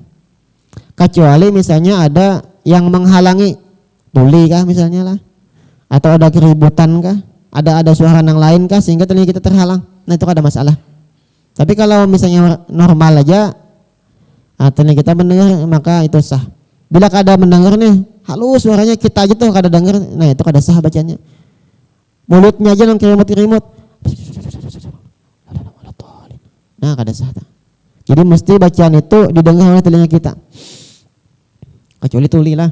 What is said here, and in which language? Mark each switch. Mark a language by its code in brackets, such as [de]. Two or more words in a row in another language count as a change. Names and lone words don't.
[id] Kecuali misalnya ada yang menghalangi, tuli kah misalnya lah, atau ada keributan kah, ada suara yang lain kah sehingga telinga kita terhalang. Nah, itu ada masalah. Tapi kalau misalnya normal aja, telinga kita mendengar, maka itu sah. [bjn] Bila kada mendengar nih, halus suaranya kita aja tuh kada dengar, nah itu kada sah bacanya. Mulutnya aja yang kirimut-kirimut, nah kada sah. [id] Jadi mesti bacaan itu didengar oleh telinga kita, kecuali tuli lah.